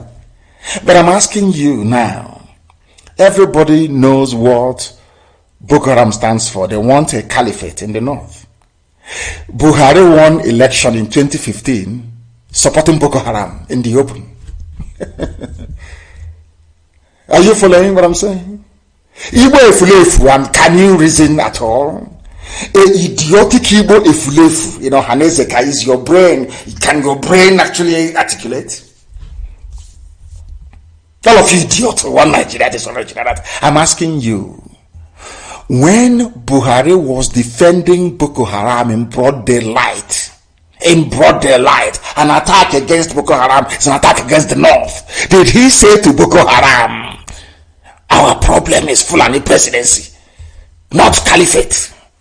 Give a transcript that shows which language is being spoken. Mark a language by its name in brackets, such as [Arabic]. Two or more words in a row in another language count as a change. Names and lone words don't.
[English] But I'm asking you now, everybody knows what Boko Haram stands for. They want a caliphate in the north. Buhari won election in 2015 supporting Boko Haram in the open. Are you following what I'm saying? [Igbo] Igbo efulefu, [English] and can you reason at all? idiotic [Igbo] Igbo efulefu. [English] Ohanaeze, is your brain? Can your brain actually articulate? All of you idiots, one Nigeria, this one Nigeria. I'm asking you, when Buhari was defending Boko Haram in broad daylight, an attack against Boko Haram is an attack against the North, did he say to Boko Haram, our problem is Fulani presidency, not caliphate?